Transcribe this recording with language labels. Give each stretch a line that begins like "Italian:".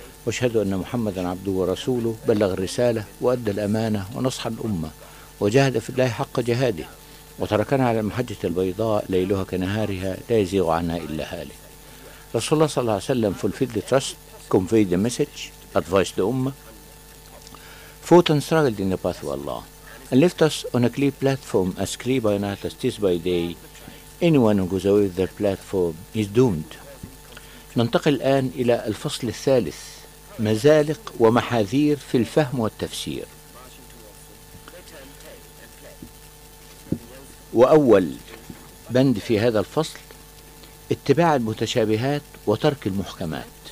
Arabic: واشهد أن محمدا عبده ورسوله بلغ الرسالة وأدى الأمانة ونصح الأمة وجاهد في الله حق جهاده وتركنا على المحجة البيضاء ليلها كنهارها لا يزيغ عنها إلا هالك. رسول الله صلى الله عليه وسلم
English: fulfilled the trust, conveyed the message, advised the أمة, fought and struggled in the path of Allah and left us on a clear platform as clear by night as this by day. Anyone who goes away with their platform is doomed.
Arabic: ننتقل الآن إلى الفصل الثالث, مزالق ومحاذير في الفهم والتفسير. وأول بند في هذا الفصل اتباع المتشابهات وترك المحكمات.